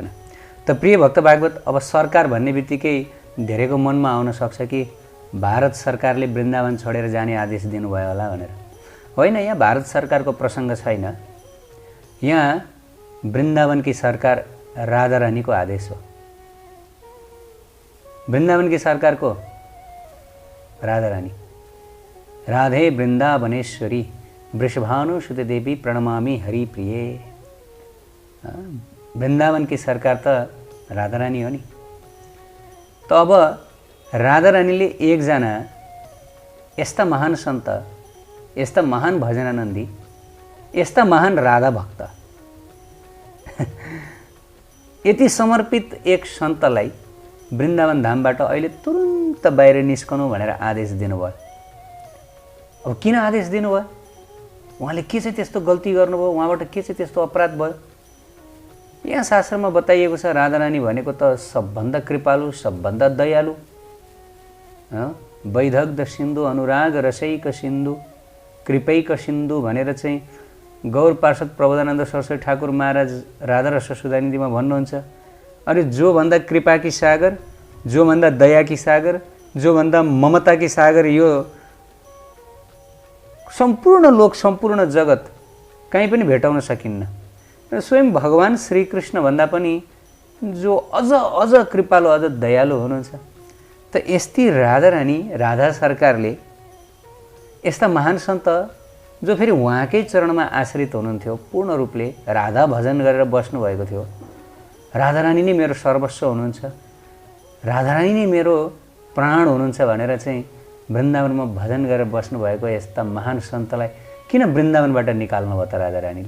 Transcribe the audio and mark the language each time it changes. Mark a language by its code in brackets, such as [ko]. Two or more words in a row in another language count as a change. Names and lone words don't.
[ne] त प्रिय भक्त भागवत, अब सरकार भन्ने बित्तिकै धेरैको मनमा आउन सक्छ कि भारत सरकारले वृन्दावन छोडेर जाने आदेश दिनुभयो होला भनेर। होइन, यहाँ भारत सरकारको प्रसङ्ग छैन। यहाँ वृन्दावनकी सरकार राधारानीको आदेश हो। वृन्दावनकी सरकारको राधारानी, [sa] राधे वृन्दावनेश्वरी वृषभानुसुते देवी प्रणमामि हरिप्रिये। [ne] वृन्दावनकी सरकार त राधारानी हो नि। त अब राधारानीले एकजना यस्ता महान सन्त, यस्ता महान भजनानन्दी, यस्ता महान राधा भक्त, यति समर्पित एक सन्तलाई वृन्दावन धामबाट अहिले तुरुन्त बाहिर निस्कनु भनेर आदेश दिनुभयो। अब किन आदेश दिनुभयो? उहाँले के चाहिँ त्यस्तो गल्ती गर्नुभयो? उहाँबाट के चाहिँ त्यस्तो अपराध भयो? यहाँ शास्त्रमा बताइएको छ, राधारानी भनेको त सबभन्दा कृपालु, सबभन्दा दयालु, [sa] वैदग्ध सिन्धु अनुराग रसैक सिन्धु कृपैक सिन्धु [ne] भनेर चाहिँ गौर पार्षद प्रबोधानन्द सरस्वती ठाकुर महाराज राधा रस सुधानिधिमा भन्नुहुन्छ। अनि जोभन्दा कृपाकी सागर, जोभन्दा दयाकी सागर, जोभन्दा ममताकी सागर यो सम्पूर्ण लोक, सम्पूर्ण जगत कहीँ पनि भेटाउन सकिन्न। र स्वयं भगवान श्रीकृष्ण भन्दा पनि जो अझ अझ कृपालु, अझ दयालु हुनुहुन्छ। त यस्ती राधारानी, राधा सरकारले यस्ता महान सन्त जो फेरि उहाँकै चरणमा आश्रित हुनुहुन्थ्यो, पूर्ण रूपले राधा भजन गरेर बस्नुभएको थियो, राधारानी नै मेरो सर्वस्व हुनुहुन्छ, राधारानी नै मेरो प्राण हुनुहुन्छ भनेर चाहिँ वृन्दावनमा भजन गरेर बस्नुभएको यस्ता महान सन्तलाई किन वृन्दावनबाट निकाल्नु भयो त राधारानीले?